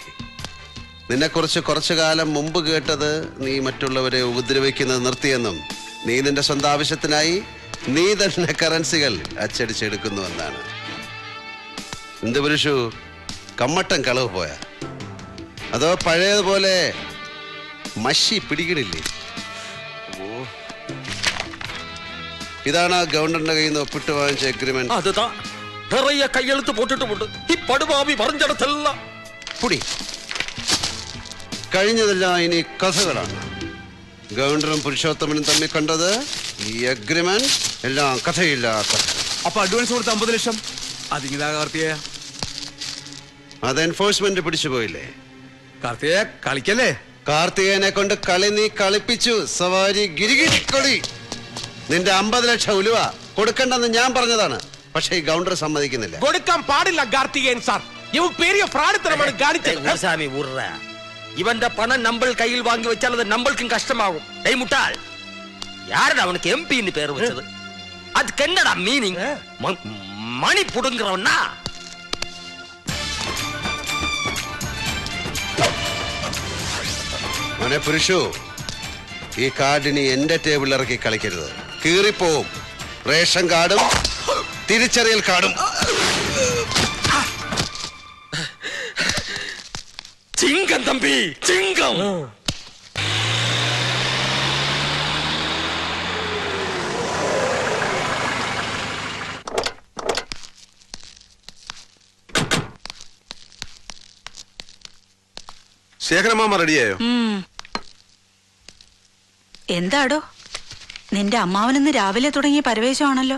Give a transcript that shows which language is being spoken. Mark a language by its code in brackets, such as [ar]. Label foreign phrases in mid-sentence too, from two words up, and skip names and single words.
[ml] നിന്നെക്കുറിച്ച് കുറച്ചു കാലം മുമ്പ് കേട്ടത് നീ മറ്റുള്ളവരെ ഉപദ്രവിക്കുന്നത് നിർത്തിയെന്നും നീ നിന്റെ സ്വന്തം ആവശ്യത്തിനായി നീ തന്നെ കറൻസികൾ അച്ചടിച്ചെടുക്കുന്നുവെന്നാണ്. എന്ത് പുരുഷു, കമ്മട്ടം കളവ് പോയ? അതോ പഴയതുപോലെ മഷി പിടികിടില്ലേ? ഇതാണ് ഗവൺമെന്റിന്റെ കയ്യിൽ നിന്ന് ഒപ്പിട്ട് വാങ്ങിച്ച എഗ്രിമെന്റ്. [ta] அதுதான் நிறைய கையெழுத்து போட்டுட்டு [ml] ഈ പടുപാവി പറഞ്ഞിടത്തെല്ലാം പുടി. കഴിഞ്ഞതെല്ലാം ഇനി കഥകളാണ്. ഗവർണറും പുരുഷോത്തമനും തമ്മിൽ കണ്ടത് ഈ അഗ്രിമെന്റ് എല്ലാം കഥയില്ല കഥ. അപ്പൊ അഡ്വാൻസ് കൊടുത്ത 50 ലക്ഷം അതിങ്ങിതാ കാർത്തികേയ. അത് എൻഫോഴ്സ്മെന്റ് പിടിച്ചു പോയില്ലേ? കാർത്തികേയ കളിക്കല്ലേ. കാർത്തികേയനെ കൊണ്ട് കളി നീ കളിപ്പിച്ചു. സവാരി ഗിരിഗിരിക്കൊടി. നിന്റെ 50 ലക്ഷം ഉലുവ കൊടുക്കണ്ടെന്ന് ഞാൻ പറഞ്ഞതാണ്. പക്ഷേ ഈ ഗൗണ്ടർ സമ്മതിക്കുന്നില്ല. കൊടുക്കാൻ പാടില്ല കാർത്തികേയൻ സാർ. ഇവൻ പെരിയ ഫ്രാഡിത്തരമാണ് കാണിച്ചത്. [ta] சாமி உர்ற இவன் பணம் நம்ம கையில் வாங்கி வச்சால் அது நம்மளுக்கும் கஷ்டமாகும். டேய் முட்டாள், யாரடா அவனுக்கு எம்பின்னு பேர் வச்சது? அதுக்கு என்னடா மீனிங்? மணி புடுங்குறவனா? [ml] മോനെ പുരുഷു, ഈ കാർഡിനി എന്റെ ടേബിളിൽ ഇറക്കി കളിക്കരുത്. കീറിപ്പോവും. റേഷൻ കാർഡും തിരിച്ചറിയൽ കാർഡും. [ta] சிங்கம் தம்பி, சிங்கம். [ml] ശേഖരമാമ റെഡിയായോ? എന്താടോ നിന്റെ അമ്മാവനിന്ന് രാവിലെ തുടങ്ങിയ പരവേശമാണല്ലോ.